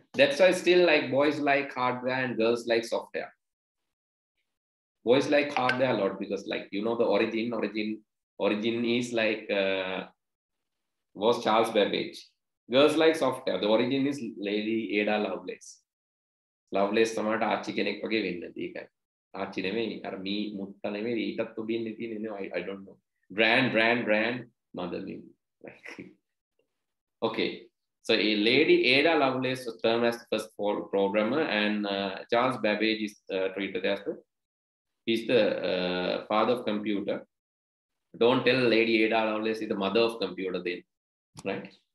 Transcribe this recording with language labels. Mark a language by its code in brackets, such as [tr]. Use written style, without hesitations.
[en] That's why still like boys like hardware and girls like software. Boys like hardware a lot because like, you know, the origin is like, was Charles Babbage. Girls like software. The origin is Lady Ada Lovelace. [si] Lovelace සමහරට ආච්චි කෙනෙක් වගේ වෙන්න තියෙකයි. ආච්චි නෙමෙයි අර මී මුත්ත නෙමෙයි ඊටත් උඩින් තියෙන්නේ [en] I don't know. Grand mother name. Okay. So a Lady Ada Lovelace was termed as the first programmer, and Charles Babbage is treated as the father of computer. Don't tell Lady Ada Lovelace is the mother of computer then, right?